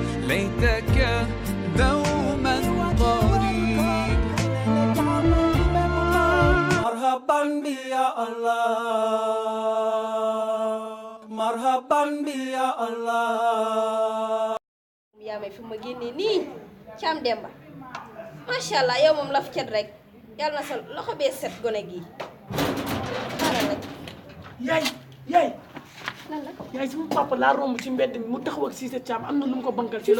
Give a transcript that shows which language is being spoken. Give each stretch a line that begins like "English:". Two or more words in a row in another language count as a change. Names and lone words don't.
Arabic: ليتك دوما قريب. مرحبا يا الله مرحبا يا الله.
Wolof: yaa may fi ma génnee nii Thiam Demba
Arabic: ما شاء الله
Wolof: yow moom laf cet rek yàlla na sa loxo bee set gone gi xaaral rek. yaay lan la yaay sama papa laa romb ci mbedd mi mu taxaw ak Cissé Thiam am na lu mu ko bankal ci loxo.